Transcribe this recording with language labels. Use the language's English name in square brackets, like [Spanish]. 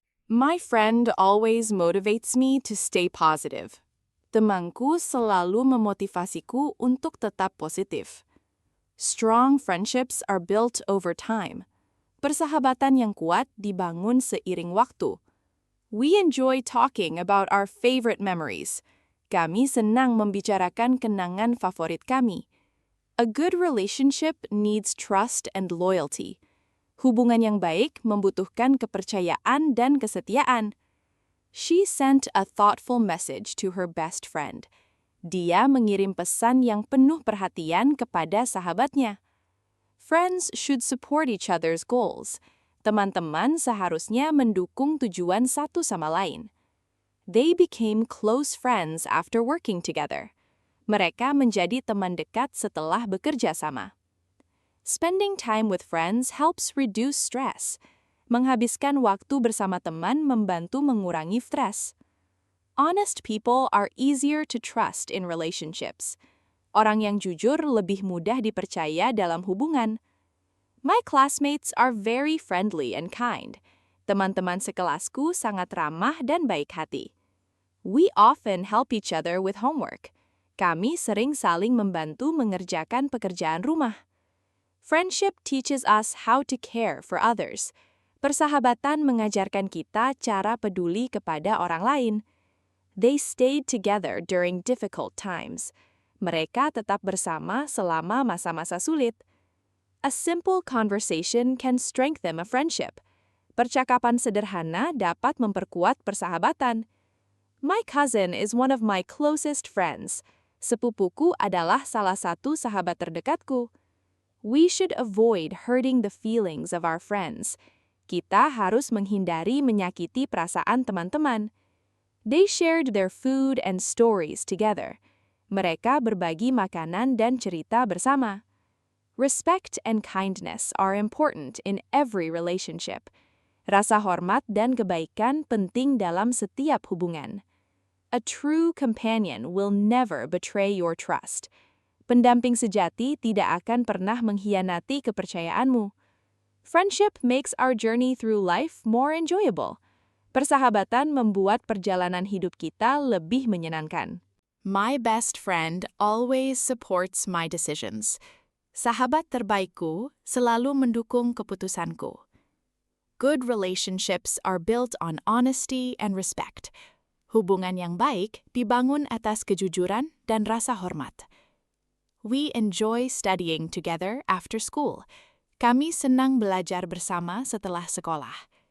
[English] My friend always motivates me to stay positive. [Indonesian] Temanku selalu memotivasiku untuk tetap positif. [English] Strong friendships are built over time. [Indonesian] Persahabatan yang kuat dibangun seiring waktu. [English] We enjoy talking about our favorite memories. [Indonesian] Kami senang membicarakan kenangan favorit kami. [English] A good relationship needs trust and loyalty. [Indonesian] Hubungan yang baik membutuhkan kepercayaan dan kesetiaan. [English] She sent a thoughtful message to her best friend. [Indonesian] Dia mengirim pesan yang penuh perhatian kepada sahabatnya. [English] Friends should support each other's goals. [Indonesian] Teman-teman seharusnya mendukung tujuan satu sama lain. [English] They became close friends after working together. [Indonesian] Mereka menjadi teman dekat setelah bekerja sama. [English] Spending time with friends helps reduce stress. [Indonesian] Menghabiskan waktu bersama teman membantu mengurangi stres. [English] Honest people are easier to trust in relationships. [Indonesian] Orang yang jujur lebih mudah dipercaya dalam hubungan. [English] My classmates are very friendly and kind. [Indonesian] Teman-teman sekelasku sangat ramah dan baik hati. [English] We often help each other with homework. [Indonesian] Kami sering saling membantu mengerjakan pekerjaan rumah. [English] Friendship teaches us how to care for others. [Indonesian] Persahabatan mengajarkan kita cara peduli kepada orang lain. [English] They stayed together during difficult times. Mereka tetap bersama selama masa-masa sulit. A simple conversation can strengthen a friendship. [Indonesian] Percakapan sederhana dapat memperkuat persahabatan. [English] My cousin is one of my closest friends. [Indonesian] Sepupuku adalah salah satu sahabat terdekatku. [English] We should avoid hurting the feelings of our friends. [Indonesian] Kita harus menghindari menyakiti perasaan teman-teman. [English] They shared their food and stories together. [Indonesian] Mereka berbagi makanan dan cerita bersama. [English] Respect and kindness are important in every relationship. [Indonesian] Rasa hormat dan kebaikan penting dalam setiap hubungan. [English] A true companion will never betray your trust. [Indonesian] Pendamping sejati tidak akan pernah mengkhianati kepercayaanmu. [English] Friendship makes our journey through life more enjoyable. [Indonesian] Persahabatan membuat perjalanan hidup kita lebih menyenangkan. [English] My best friend always supports my decisions. [Indonesian] Sahabat terbaikku selalu mendukung keputusanku. [English] Good relationships are built on honesty and respect. [Indonesian] Hubungan yang baik dibangun atas kejujuran dan rasa hormat. [English] We enjoy studying together after school. [Indonesian] Kami senang belajar bersama setelah sekolah.